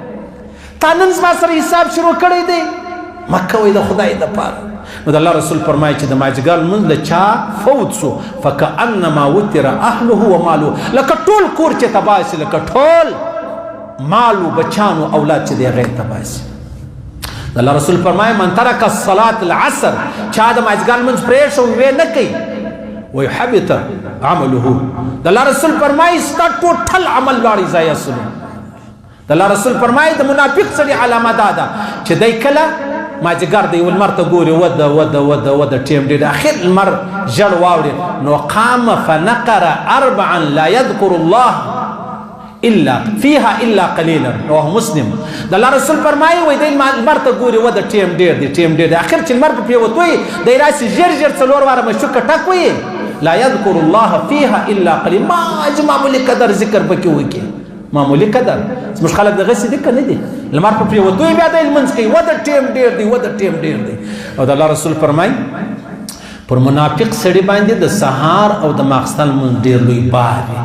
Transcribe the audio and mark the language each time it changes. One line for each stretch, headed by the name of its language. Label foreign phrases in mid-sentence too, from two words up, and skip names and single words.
Pashto: تا نن زما سره حساب شروع کړی دی مه کوئ د خدای دپاره. نو د الله رسول فرمایي چې د ماجګر لمونځ له چا فوت سو
Arabic: فکانما وتر اهله وماله
Pashto: لکه ټول کور چې تباه سي لکه ټول مالو بچانو اولاد چې دی هغه تباه سي. د الله رسول فرمایي
Arabic: من ترک الصلاة العصر
Pashto: چا د ماجګر لمونځ پرېښو ویې نه کوي
Arabic: ويحبط عمله.
Pashto: د الله رسول فرمایي ستا ټوټل عمل لاړې ضایع سو. د الله رسول فرمایي د منافق سړي علامه دا ده چې دی کله ماجګر دی لمر ته ګوري وده ټیم ډېر اخر لمر ژړ واوړي نو
Arabic: قام فنقر 4 لا يذكر الله الا فيها الا قليلا رواه مسلم.
Pashto: د الله رسول فرمایي وای دی لمر ته ګوري وده ټیم ډېر دی اخر چې لمر په پریوتوي دی راسي ژر 4 واره مشوکه ټک وي
Arabic: لا يذكر الله فيها الا قليلا.
Pashto: ما معمولي قدر ذکر پکې وکړي معمولی قدر زموږ خلک دغه سي دي که نه دي لمر په پریوتوی بیا دی لمونځ کوي وده ټیم ډېر دی. او د الله رسول فرمایي پر منافق سړي باندې د سهار او د ماخستن لمونځ ډېر لوی بار دی.